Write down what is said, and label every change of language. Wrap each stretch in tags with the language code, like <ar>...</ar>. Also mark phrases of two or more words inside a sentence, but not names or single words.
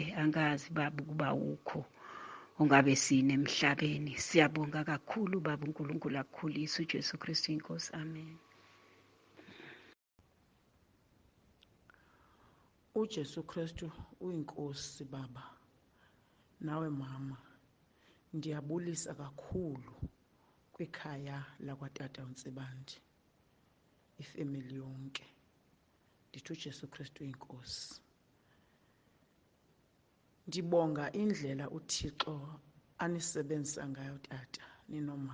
<zu>Angazi baba ukuba ukho ungabe sine emhlabeni. Siyabonga kakhulu baba, uNkulunkulu akukhulise. uJesu Kristu inkosi, amen. uJesu Kristu uyinkosi baba.</zu> <xh>Nawe mama, ndiyabulisa kakhulu kwikhaya lakwatata uNtsibandi, ifemeli yonke. Ndithi uJesu Kristu uyinkosi. Ndibonga indlela uThixo anisebenzisa ngayo tata ninoma.</xh>